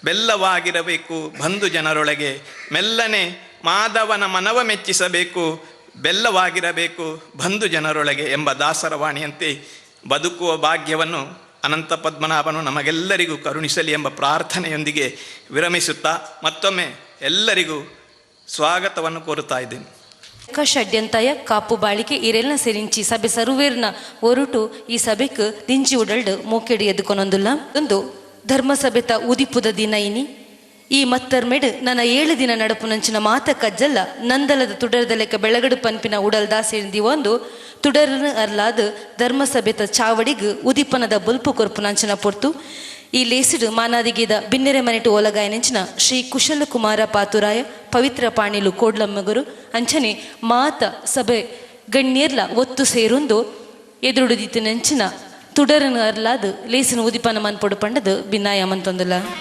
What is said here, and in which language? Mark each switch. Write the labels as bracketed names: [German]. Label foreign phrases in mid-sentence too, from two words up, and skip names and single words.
[Kannada] ಬೆಲ್ಲವಾಗಿರಬೇಕು ಬಂಧು ಜನರೊಳಗೆ, ಮೆಲ್ಲನೆ ಮಾಧವನ ಮನವ ಮೆಚ್ಚಿಸಬೇಕು, ಬೆಲ್ಲವಾಗಿರಬೇಕು ಬಂಧು ಜನರೊಳಗೆ ಎಂಬ ದಾಸರ ವಾಣಿಯಂತೆ ಬದುಕುವ ಭಾಗ್ಯವನ್ನು ಅನಂತ ಪದ್ಮನಾಭನು ನಮಗೆಲ್ಲರಿಗೂ ಕರುಣಿಸಲಿ ಎಂಬ ಪ್ರಾರ್ಥನೆಯೊಂದಿಗೆ ವಿರಮಿಸುತ್ತಾ ಮತ್ತೊಮ್ಮೆ ಎಲ್ಲರಿಗೂ ಸ್ವಾಗತವನ್ನು ಕೋರುತ್ತಾ ಇದ್ದೇನೆ. [Tulu] ಷಡ್ಯಂತಾಯ ಕಾಪು ಬಾಳಿಕೆ ಇರೆಲ್ನ ಸೆರಿಂಚಿ ಸಭೆ ಸರುವೇರ್ನ ಒರುಟು ಈ ಸಭೆಕ್ ದಿಂಜಿ ಉಡಲ್ಡ್ ಮೂಕೆಡಿ ಎದ್ದುಕೊನೊಂದುಲ್ಲ ಒಂದು ಧರ್ಮಸಭೆತ ಉದಿಪುದ ದಿನ ಇನಿ ಈ ಮತ್ತರ್ಮೆಡ್ ನನ್ನ 7 ದಿನ ನಡಪು ನಂಚಿನ ಮಾತ ಕಜ್ಜಲ್ಲ ನಂದಲದ ತುಡರದ ಲೆಕ್ಕ ಬೆಳಗಡು ಪನ್ಪಿನ ಉಡಲ್ದ ಸೇರಿದಿ ಒಂದು ತುಡರನ ಅರ್ಲಾದ ಧರ್ಮಸಭೆತ ಚಾವಡಿಗ್ ಉದಿಪನದ ಬುಲ್ಪು ಕೊರ್ಪು ನಂಚಿನ ಪೊರ್ತು ಈ ಲೇಸಿಡ್ ಮಾನಾದಿಗಿದ ಬಿನ್ನೆರೆ ಮನೆಟು ಓಲಗಾಯ ನೆಂಚಿನ ಶ್ರೀ ಕುಶಲ ಕುಮಾರ ಪಾತುರಾಯ ಪವಿತ್ರ ಪಾಣಿಲು ಕೋಡ್ಲಮ್ಮಗರು ಅಂಚನೆ ಮಾತ ಸಭೆ ಗಣ್ಯರ್ಲ ಒತ್ತು ಸೇರೊಂದು ಎದುರುಡಿದಿತ್ತು ನೆಂಚಿನ ತುಡರನ ಅರ್ಲಾದ ಲೇಸಿನ ಉದಿಪನ ಮನ್ಪೊಡು ಪಂಡದು ಭಿನ್ನಾಯ ಮಂತೊಂದುಲ್ಲ.